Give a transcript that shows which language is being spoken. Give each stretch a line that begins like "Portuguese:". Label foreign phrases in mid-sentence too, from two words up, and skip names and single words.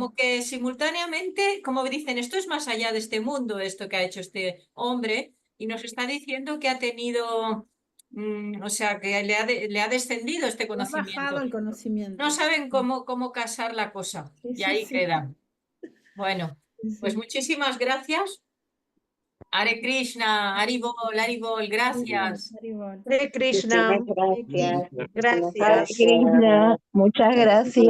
Spanish: como que simultáneamente, como dicen, esto es más allá de este mundo, esto que ha hecho este hombre, y nos está diciendo que ha tenido o sea, que le ha descendido este Le ha bajado conocimiento. el conocimiento. No saben cómo casar la cosa. Sí, Y sí, ahí sí. queda. Bueno, Sí, pues sí. muchísimas gracias. Hare Krishna, Haribol, Haribol, gracias. Haribol. Hare Krishna. Hare Krishna. Gracias. Hare Krishna, muchas gracias.